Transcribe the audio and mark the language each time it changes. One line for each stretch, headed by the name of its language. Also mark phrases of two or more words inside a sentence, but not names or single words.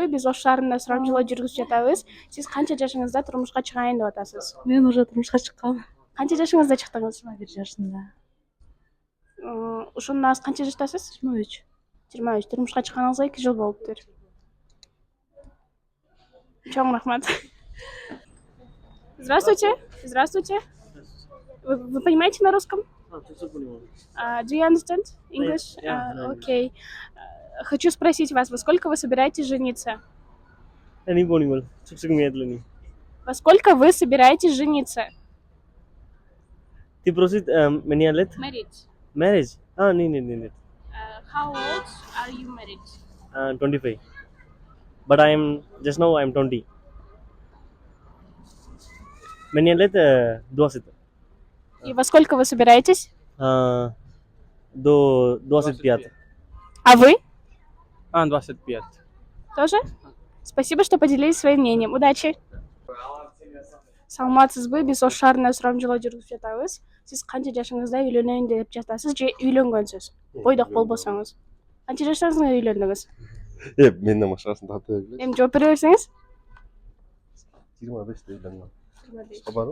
Kyrgyz: Биз Ош шаарында сурамжылоо жүргүзүп жатабыз. Сиз канча жашыңызда турмушка чыгайын деп атасыз? Мен уже турмушка чыккам. Канча жашыңызда чыктыңыз? 21 жашымда. Ошондон аз канча жаштасыз? 23. 23. Турмушка чыкканыңызга 2 жыл болуптур. Чоң рахмат.
Russian: Здравствуйте. Здравствуйте. Вы понимаете на русском?
English: Do you understand English?
Russian: Окей. Хочу спросить вас, во сколько вы собираетесь жениться? Я не понял. Чуть-чуть медленнее. Во сколько вы собираетесь жениться? Ты просит меня лет? Marriage. Marriage? Нет.
English: How old are you married? 25. But just now I'm 20.
Russian: Меня лет 20. И во сколько вы собираетесь? До 25. А вы? 25. Тоже? Спасибо, что поделились своим мнением. Удачи.
Kyrgyz: Саламатсызбы? Биз Ош шаарында сурамжылоо жүргүзүп жатабыз. Сиз канча жашыңызда үйлөнөйүн деп жатасыз же үйлөнгөнсүз? Бойдок болбосоңуз. Канча жаштарыңызда үйлөндүңүз? Менден башкасын тата бербейт. Эми жооп бере берсеңиз? 25 үйлөнгөн. Барбы?